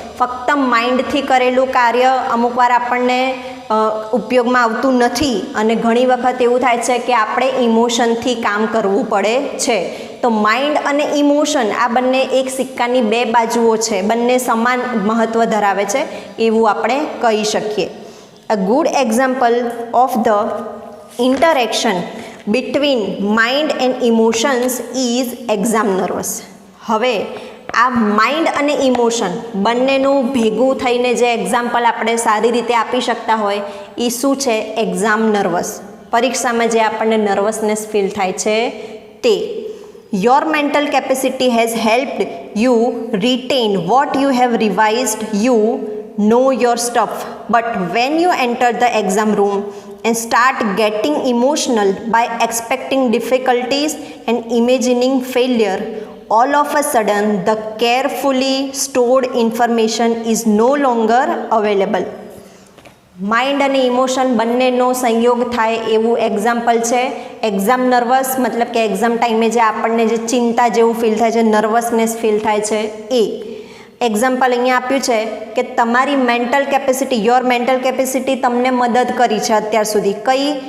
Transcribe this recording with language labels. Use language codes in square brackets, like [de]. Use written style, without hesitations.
[gu] ફક્ત માઇન્ડથી કરેલું કાર્ય અમુકવાર આપણને ઉપયોગમાં આવતું નથી, અને ઘણી વખત એવું થાય છે કે આપણે ઇમોશનથી કામ કરવું પડે છે. તો માઇન્ડ અને ઇમોશન આ બંને એક સિક્કાની બે બાજુઓ છે, બંને સમાન મહત્ત્વ ધરાવે છે એવું આપણે કહી શકીએ. [en] A good example of the interaction between mind and emotions is exam nervous. [gu] હવે આ માઇન્ડ અને ઇમોશન બંનેનું ભેગું થઈને જે એક્ઝામ્પલ આપણે સારી રીતે આપી શકતા હોય એ શું છે? Exam nervous. પરીક્ષામાં જે આપણને નર્વસનેસ ફીલ થાય છે તે. [en] Your mental capacity has helped you retain what you have revised. You know your stuff, but when you enter the exam room and start getting emotional by expecting difficulties and imagining failure, all of a sudden the carefully stored information is no longer available. [gu] Mind અને emotion બંનેનો સંયોગ થાય એવું example છે exam nervous. મતલબ કે exam ટાઈમે જે આપણને જે ચિંતા જેવું ફીલ થાય છે, નર્વસનેસ ફીલ થાય છે એ એક્ઝામ્પલ અહીંયા આપ્યું છે કે તમારી mental capacity, [en] your mental capacity [gu] તમને મદદ કરી છે અત્યાર સુધી. કઈ?